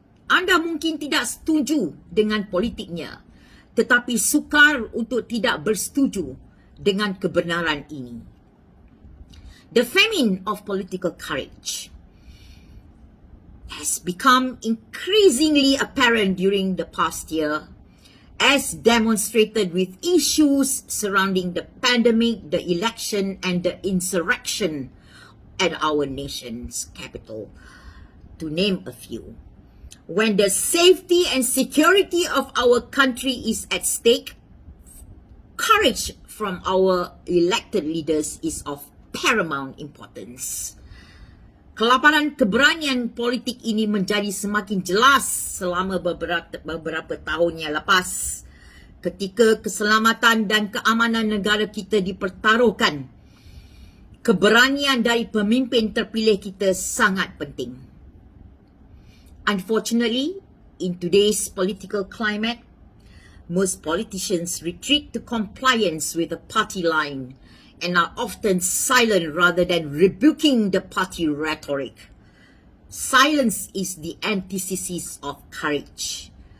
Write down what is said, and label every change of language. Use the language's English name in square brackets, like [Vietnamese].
[Malay] Anda mungkin tidak setuju dengan politiknya, tetapi sukar untuk tidak bersetuju dengan kebenaran ini. [English] The famine of political courage has become increasingly apparent during the past year, as demonstrated with issues surrounding the pandemic, the election, and the insurrection at our nation's capital, to name a few. When the safety and security of our country is at stake, courage from our elected leaders is of paramount importance. [Malay] Kelaparan keberanian politik ini menjadi semakin jelas selama beberapa tahun yang lepas, ketika keselamatan dan keamanan negara kita dipertaruhkan. Keberanian dari pemimpin terpilih kita sangat penting. [English] Unfortunately, in today's political climate, most politicians retreat to compliance with the party line and are often silent rather than rebuking the party rhetoric. Silence is the antithesis of courage.